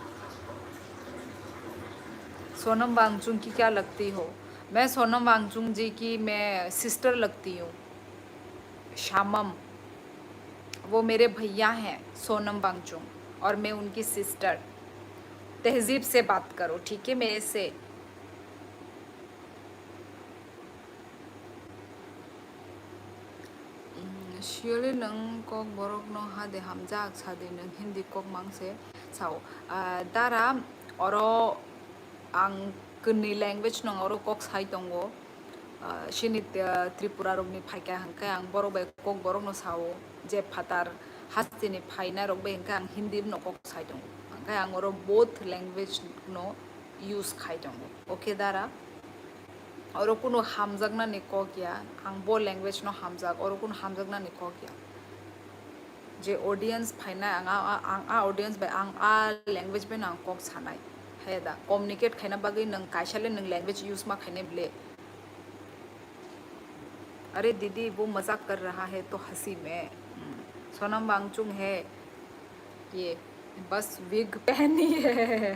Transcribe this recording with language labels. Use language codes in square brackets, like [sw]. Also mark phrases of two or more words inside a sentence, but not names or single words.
[hi] सोनम वांगचुक की क्या लगती हो? मैं सोनम वांगचुक जी की मैं सिस्टर लगती हूँ। शामम, वो मेरे भैया हैं सोनम वांगचुक, और मैं उनकी सिस्टर। तहजीब से बात करो ठीक है मेरे से। [trp] Surely nang kok borok no hade hamjak sade nang hindi kok mangse sao dara oro ang kuni language nang oro kok sai tongo sini Tripura rok ni phaika hangkai ang borok bai kok borok no sao je phatar hasti ni phaina rok bai hangkai ang hindi no kok sai tongo hangkai ang oro [en] both language [trp] no use khai tongo. Okay dara और कुनो हामजागना निको क्या आं बो लैंग्वेज नो हामजाग और कुनो हामजागना निको क्या जे ऑडियंस फाइना आं ऑडियंस बे आं लैंग्वेज बे नां कोक सानाय है दा कम्युनिकेट खाइना बागै नों काइसाले नों [en] language use [trp] मा खाइने ब्ले। [hi] अरे दीदी वो मजाक कर रहा है तो हंसी में। सोनम वांगचुक है ये, बस विग पहनी है।